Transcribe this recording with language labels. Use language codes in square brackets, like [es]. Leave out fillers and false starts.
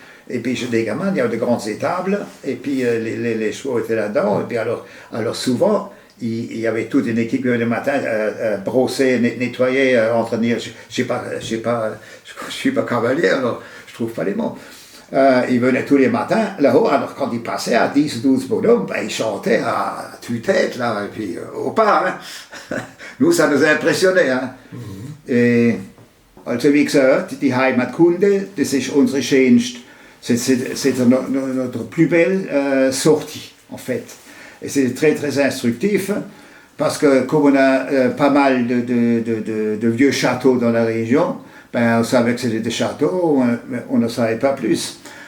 [fr] Et puis chez des gamins, il y avait de grandes étables, et puis les chevaux étaient là-dedans, et puis alors souvent, il y avait toute une équipe le matin, brosser, nettoyer, entretenir, je suis pas cavalier, alors je trouve pas les mots. Ils venaient tous les matins là-haut, alors quand ils passaient à 10 ou 12 bonhommes, ben, ils chantaient à tue-tête, là, et puis au pas, hein. Nous, ça nous a impressionnés, hein. Et [de] also wie gesagt, die Heimatkunde, das ist unsere schönste. [fr] C'est notre plus belle sortie, en fait. Et c'est très, très instructif, parce que comme on a pas mal de vieux châteaux dans la région, ben, on savait que c'était des châteaux, on ne savait pas plus.